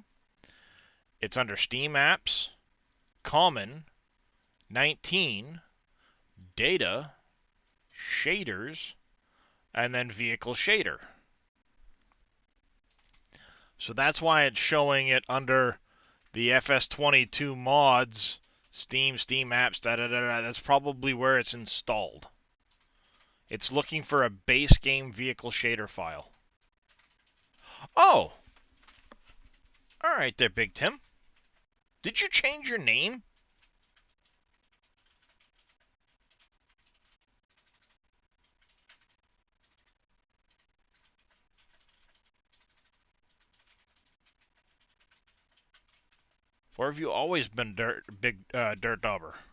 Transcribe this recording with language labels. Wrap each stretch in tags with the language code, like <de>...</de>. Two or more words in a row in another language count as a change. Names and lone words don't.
<en>It's under Steam Apps, Common, 19, Data, Shaders, and then Vehicle Shader. So that's why it's showing it under the FS22 mods, Steam Apps, da da da da. That's probably where it's installed. It's looking for a base game vehicle shader file. Oh! Alright there, Big Tim. Did you change your name? Or have you always been Dirt Dauber?</en>